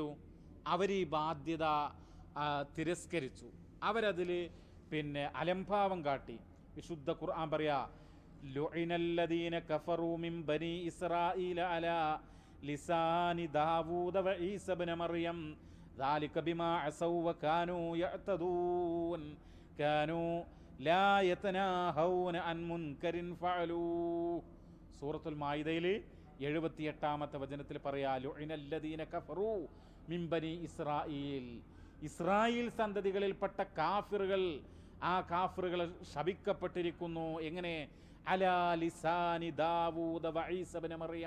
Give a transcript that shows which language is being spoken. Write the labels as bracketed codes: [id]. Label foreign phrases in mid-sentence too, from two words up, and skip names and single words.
[ml] അവർ ഈ ബാധ്യത തിരസ്കരിച്ചു, അവരതിൽ അലംഭാവം കാട്ടി. വിശുദ്ധ ഖുർആൻ പറയാ, [ar] لعن الذين كفروا من بني إسرائيل على لسان داود وعيسى ابن مريم ذلك بما عصوا وكانوا يعتدون كانوا لا يتناهون عن منكر فعلوه. [ml] സൂറത്തുൽ മാഇദയിൽ 78-ാമത്തെ വചനത്തിൽ പറയാ, [ar] لعن الذين كفروا من بني إسرائيل, [ml] ഇസ്രായേൽ സന്തതികളിൽപ്പെട്ട കാഫിറുകൾ, ആ കാഫിറുകൾ ശപിക്കപ്പെട്ടിരിക്കുന്നു. [ar] എങ്ങനെ? على لسان داود وعيسى ابن مريم.